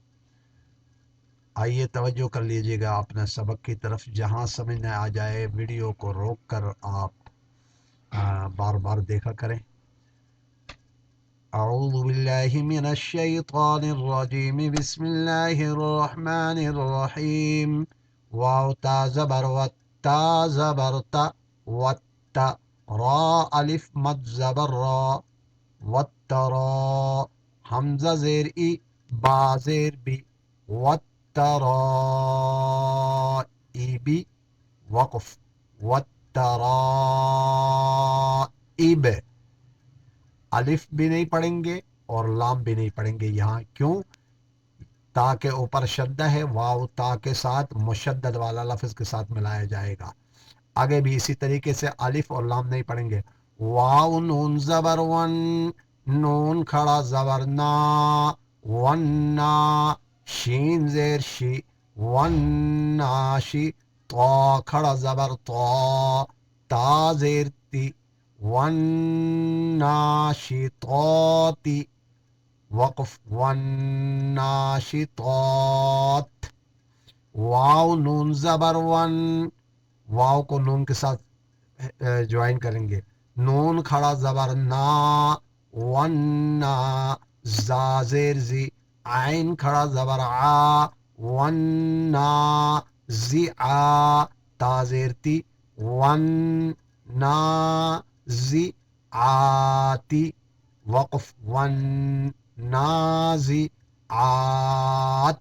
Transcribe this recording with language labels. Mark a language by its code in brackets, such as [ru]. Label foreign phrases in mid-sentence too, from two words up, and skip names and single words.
[ur] آئیے توجہ کر لیجیے گا اپنے سبق کی طرف، جہاں سمجھ نہ آ جائے ویڈیو کو روک کر آپ بار بار دیکھا کریں۔ [ar] اعوذ باللہ من الشیطان الرجیم، بسم اللہ الرحمن الرحیم۔ [ur] واو تا زبر وتا زبر تا وتا، را الف مد زبر را وترا، حمزہ زیر ای با زیر بی وترائب، وقف وترائب، الف بھی نہیں پڑھیں گے اور لام بھی نہیں پڑھیں گے یہاں، کیوں؟ تا کے اوپر شدہ ہے، واو تا کے ساتھ مشدد والا لفظ کے ساتھ ملایا جائے گا۔ آگے بھی اسی طریقے سے الف اور لام نہیں پڑھیں گے۔ واو نون زبر ون، نون کھڑا زبر نا، وننا، شین زیر شی، وناشی، تو کھڑا زبر تو، تا زیر تی، وناشطاتی، وقف والناشطات۔ واو نون زبر ون، واو کو نون کے ساتھ جوائن کریں گے، نون کھڑا زبر نا، وننا، زا زیر زی، عین کھڑا زبر آ، وننا زی آ، تا زیر تی، وننا زی آتی، وقف والنازی آت۔